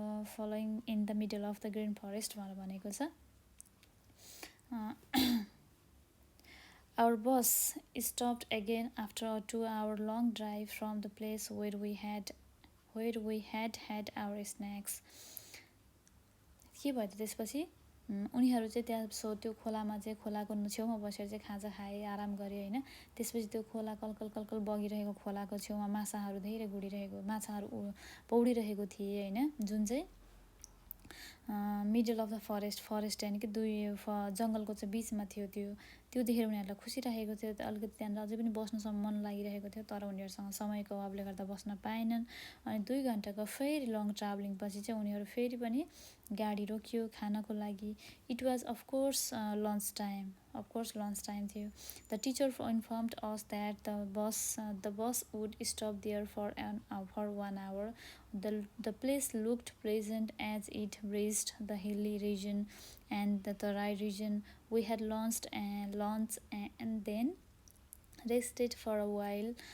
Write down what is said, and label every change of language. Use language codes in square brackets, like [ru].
[en] Following in the middle of the green forest [ne] भनेको छ। [en] Our bus stopped again after a 2-hour long drive from the place where we had had our snacks. [ne] के भयो त्यसपछि उनीहरु चाहिँ त्यहाँ त्यो खोलामा चाहिँ खोलाको छेउमा बसेर चाहिँ खाजा खाए, आराम गरे हैन। त्यसपछि त्यो खोला कलकल कलकल बगिरहेको खोलाको छेउमा माछाहरु धेरै गुडिरहेको, माछाहरु पौडिरहेको थिए हैन, जुन चाहिँ मिडल अफ द फरेस्ट यानि कि दुई जंगलको चाहिँ बीचमा थियो। त्यो देखेर उनीहरुलाई खुसी लागेको थियो। अलिकति त्यहाँ अझै पनि बस्नसम्म मन लागिरहेको थियो, तर उनीहरुसँग समयको अभावले गर्दा बस्न पाएनन्। अनि 2 घण्टाको फेरि लङ ट्राभलिङ पछि चाहिँ उनीहरु फेरि पनि गाडी रोकियो खानको लागि। [en] It was of course lunch time थियो। The teacher informed us that the bus would stop there for 1 hour. The place looked pleasant as it reached the hilly region and the Tarai region. We had launched and then rested for a while.